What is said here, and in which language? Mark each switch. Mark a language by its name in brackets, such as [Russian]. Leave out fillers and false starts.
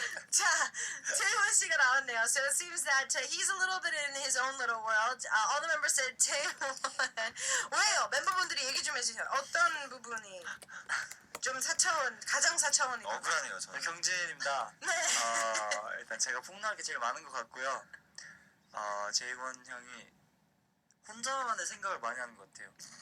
[Korean] 자, Taewon 씨가 나왔네요. [English] So it seems that he's a little bit in his own little world. All the members said Taewon. [Korean] 왜요? 멤버분들이 얘기 좀 해주세요. 어떤 부분이 좀 4차원, 가장 4차원이다. 억울하네요 저는. 경진입니다. 네. 일단 제가 폭로할 게 제일 많은 것 같고요. 재원 형이 혼자만의 생각을 많이 하는 것 같아요.